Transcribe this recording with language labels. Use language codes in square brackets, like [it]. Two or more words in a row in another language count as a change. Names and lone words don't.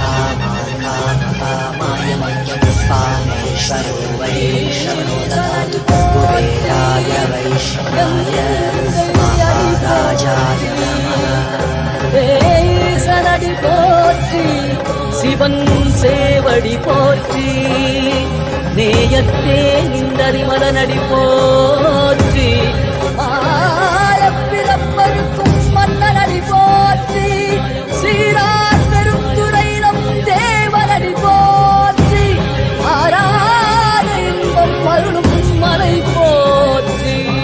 [sa] कामाय मह्यं कामेश्वरो वै श्रवणो ददातु कुबेराय वै श्रवणाय महाराजाय नमः [ta] சனடி போற்றி சிவன் சேவடி போற்றி நேயத்தே நின்றறிமல நடி போற்றி பிறப்பருக்கும் மன்னனடி போற்றி சீரார் பெருந்துரையிலும் தேவனடி போற்றி ஆராத இன்பம் அருளும் மலை போற்றி